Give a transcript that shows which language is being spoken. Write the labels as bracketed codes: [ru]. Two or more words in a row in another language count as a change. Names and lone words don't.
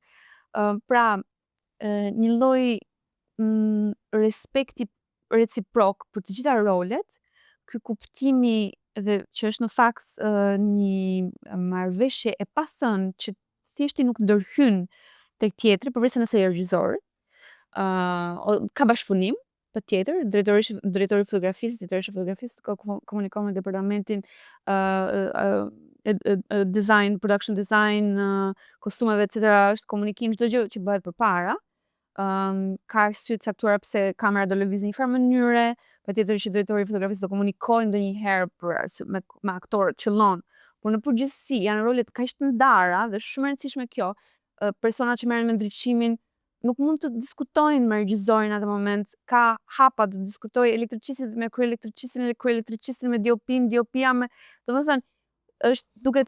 [sq] Pra, një lloj respekti reciprok për të gjitha rolet, ky kuptimi dhe që është në fakt një marrëveshje e pathënë që thjesht nuk ndërhyn tek tjetri, përveç se nëse je regjisor, ka bashkëpunim, patjetër, drejtori fotografisë komunikon me departamentin design, [en] production design, [sq] kostumeve etc. është komunikim, çdo gjë që bëhet përpara. Ka arsye të caktuara pse kamera do lëvizë në një farë mënyre, patjetër që drejtori fotografisë do komunikojë ndonjëherë me aktorët, qëllon. Por në përgjithësi janë rolet kaq të ndara dhe shumë e rëndësishme kjo, persona që merren me ndriçimin nuk mund të diskutojnë me regjizorin atë moment, ka hapa të diskutojë elektricisti me kryeelektricistin me diopia me, domethënë është duket